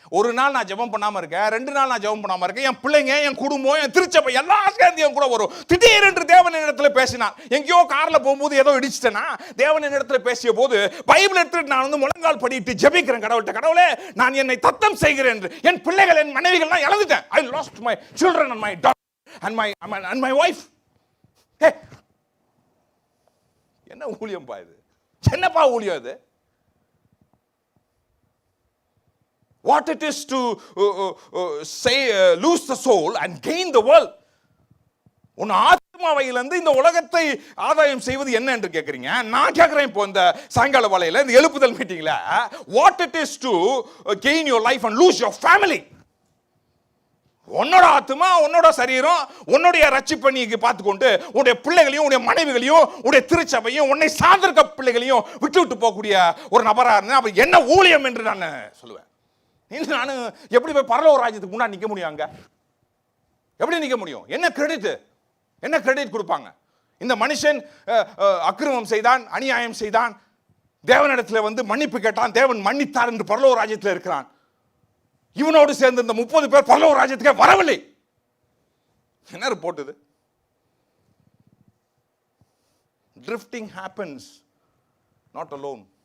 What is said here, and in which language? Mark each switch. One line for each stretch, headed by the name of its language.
Tamil: ஒரு நாள் நான் ஜெபம் பண்ணாம இருக்கேன், 2 நாள் நான் ஜெபம் பண்ணாம இருக்கேன். என் பிள்ளைங்க, என் குடும்பம், என் திருச்சபை எல்லாம் சேர்ந்து என் கூட வரும். திடீரென்று தேவன் இடத்துல பேசினான். எங்கேயோ கார்ல போகும்போது ஏதோ இடிச்சிட்டேனா, தேவன் இடத்துல பேசிய போது பைபிள் எடுத்துட்டு நான் வந்து முழங்கால் படிட்டு ஜெபிக்கிறேன் கடவுள்கிட்ட. கடவுளே, நான் என்னை தத்தம் செய்கிறேன் என்று என் பிள்ளைகள், என் மனைவிகள்லாம் இழந்துட்டேன்.
English: I lost my children and my daughter and my wife.
Tamil: என்ன ஊழியம் பா இது? என்னப்பா ஊழியம் இது?
English: What it is to say lose the soul and gain the world.
Tamil: உன் ஆத்மாவையிலிருந்து இந்த உலகத்தை ஆதாயம் செய்வது என்ன என்று கேட்குறீங்க. நான் கேட்குறேன் இப்போ இந்த சாயங்கால வேளையில இந்த எழுப்புதல் மீட்டிங்ல,
English: what it is to gain your life and lose your family.
Tamil: உன்னோட ஆத்மா, உன்னோட சரீரம், உன்னுடைய ரட்சிப்பை நீ பார்த்துக்கொண்டு உன்னுடைய பிள்ளைகளையும், உன்னுடைய மனைவிகளையும், உன்னுடைய திருச்சபையும், உன்னை சார்ந்திருக்க பிள்ளைகளையும் விட்டு போகக்கூடிய ஒரு நபராக இருந்தா அப்ப என்ன ஊழியம் என்று நான் சொல்லுவேன். நான் எப்படி போய் பரலோக ராஜ்யத்துக்கு முன்னாடி நிற்க முடியும்? அங்க எப்படி நிற்க முடியும்? என்ன கிரெடிட் கொடுப்பாங்க? இந்த மனுஷன் அக்கிரமம் செய்தான், அநியாயம் செய்தான், தேவனிடத்தில் வந்து மன்னிப்பு கேட்டான், தேவன் மன்னித்தார் என்று பரலோக ராஜ்யத்தில் இருக்கிறான். இவனோடு சேர்ந்து இந்த 30 பேர் பரலோக ராஜ்யத்துக்கே வரவில்லை. என்ன ரிப்போர்ட் இது?
English: Drifting happens not alone.